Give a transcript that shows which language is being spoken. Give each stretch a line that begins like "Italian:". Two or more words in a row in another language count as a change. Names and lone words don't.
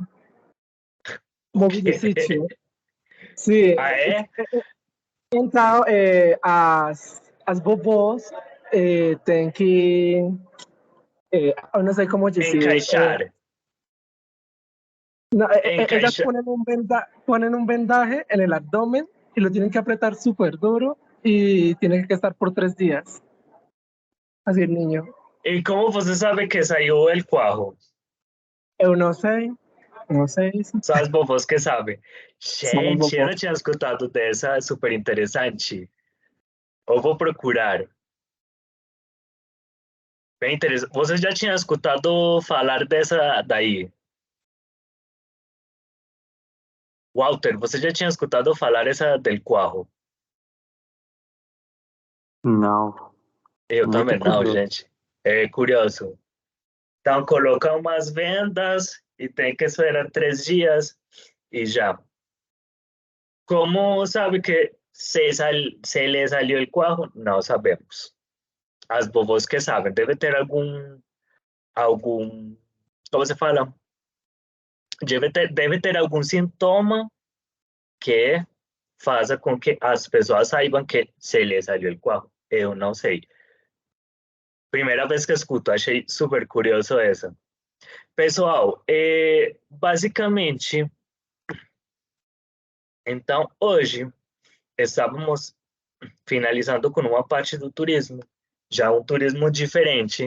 Portuguese: Move de sítio. Sim. Ah, é? Então, as vovós têm que... eu não sei como dizer. Encaixar. Não, elas Encaixar.
Spanish: põem ponen un vendaje en el abdomen y lo tienen que apretar súper duro y tiene que estar por 3 días. Así el niño.
Portuguese: E como você sabe que saiu
Spanish: el coajo?
Portuguese: Eu não sei. Só as vovós que sabem. Só as Gente, eu não vovós. tinha escutado dessa, é super interessante. Eu vou procurar. Bem interessante. Você já tinha escutado falar dessa daí? Walter, você já tinha escutado falar essa
Spanish: del coajo?
Portuguese: Não. Eu Muito também não, curioso. gente. É curioso. Então, colocam umas vendas e tem que esperar 3 dias e já.
Spanish: Como sabe que se le salió el cuajo?
Portuguese: Não sabemos. As vovós que sabem. Deve ter algum, como se fala? Deve ter algum sintoma que faça com que as pessoas saibam que
Spanish: se le salió el cuajo.
Portuguese: Eu não sei. Primeira vez que escuto, achei super curioso essa. Pessoal, basicamente, então, hoje, estávamos finalizando com uma parte do turismo, já um turismo diferente.